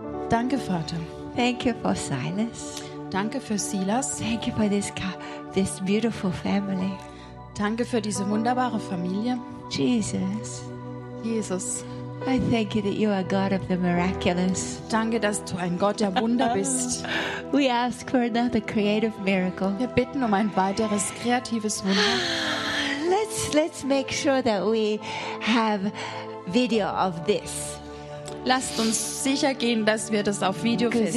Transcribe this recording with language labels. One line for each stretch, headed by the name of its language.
German: Danke, Vater.
English: Thank you for Silas.
German: Danke für Silas.
English: Thank you for this beautiful family.
German: Danke für diese wunderbare Familie.
English: Jesus.
German: Jesus.
English: I thank you that you are God of the miraculous.
German: Danke, dass du ein Gott der Wunder bist.
English: We ask for another creative miracle.
German: Wir bitten um ein weiteres kreatives Wunder.
English: Let's make sure that we have video of this.
German: Lasst uns sicher gehen, dass wir das auf Video festhalten.